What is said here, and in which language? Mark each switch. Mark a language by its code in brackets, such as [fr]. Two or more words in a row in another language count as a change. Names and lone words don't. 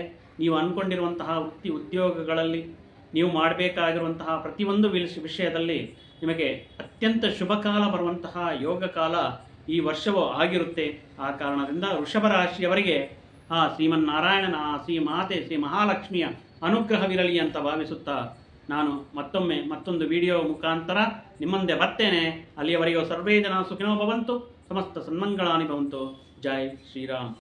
[kn] ನೀವು ಅಂದ್ಕೊಂಡಿರುವಂತಹ ವೃತ್ತಿ ಉದ್ಯೋಗಗಳಲ್ಲಿ ನೀವು ಮಾಡಬೇಕಾಗಿರುವಂತಹ ಪ್ರತಿಯೊಂದು ವಿಷಯದಲ್ಲಿ ನಿಮಗೆ ಅತ್ಯಂತ ಶುಭ ಕಾಲ ಬರುವಂತಹ ಯೋಗ ಕಾಲ ಈ ವರ್ಷವೂ ಆಗಿರುತ್ತೆ. ಆ ಕಾರಣದಿಂದ ವೃಷಭ ರಾಶಿಯವರಿಗೆ ಆ ಶ್ರೀಮನ್ನಾರಾಯಣನ ಶ್ರೀ ಮಾತೆ ಶ್ರೀ ಮಹಾಲಕ್ಷ್ಮಿಯ ಅನುಗ್ರಹವಿರಲಿ ಅಂತ ಭಾವಿಸುತ್ತಾ ನಾನು ಮತ್ತೊಂದು ವಿಡಿಯೋ ಮುಖಾಂತರ ನಿಮ್ಮಂದೆ ಬರ್ತೇನೆ. [sa] ಅಲ್ಲಿಯವರೆಗೂ ಸರ್ವೇ ಜನ ಸುಖಿನೋ ಭವಂತು, ಸಮಸ್ತ ಸನ್ಮಂಗಳಾನಿ ಭವಂತು. [hi] ಜೈ ಶ್ರೀರಾಮ್.